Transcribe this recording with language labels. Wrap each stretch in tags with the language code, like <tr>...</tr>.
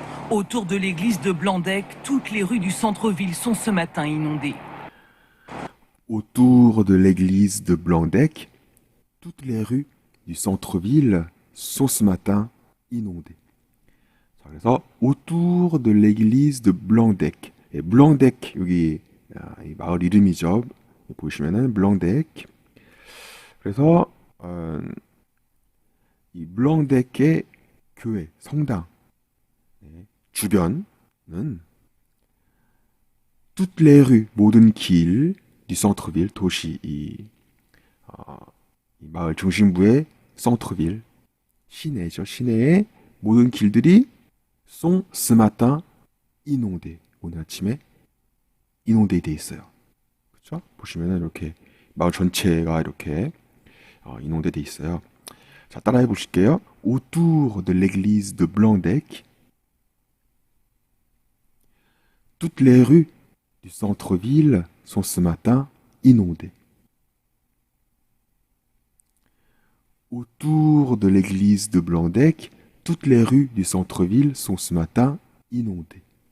<fr>Autour de l'église de Blandec, toutes les rues du centre-ville sont ce matin inondées. autour de l'église de Blandec, toutes les rues du centre-ville sont ce matin inondées.</fr> <ko>자, 그래서</ko> <fr>autour de l'église de Blandec.</fr> <ko>예, Blandec 여기 이 마을 이름이죠. 보시면은 Blandec. 그래서 이 블랑덱의 교회, 성당 네, 주변은</ko> <fr>toutes les rues,</fr> <ko>모든 길, du centre-ville, 도시, 이 마을 중심부의 centre-ville, 시내죠. 시내의 모든 길들이</ko> <fr>sont ce matin inondés.</fr> <ko>오늘 아침에 inondé 돼 있어요. 그렇죠? 보시면은 이렇게 마을 전체가 이렇게 inondé 돼 있어요. 자, 따라해 보실게요.</ko> <fr>Autour de l'église de Blandec, toutes les rues du centre-ville sont ce matin inondées. Autour de l'église de Blandec, toutes les rues du centre-ville sont ce matin inondées.</fr>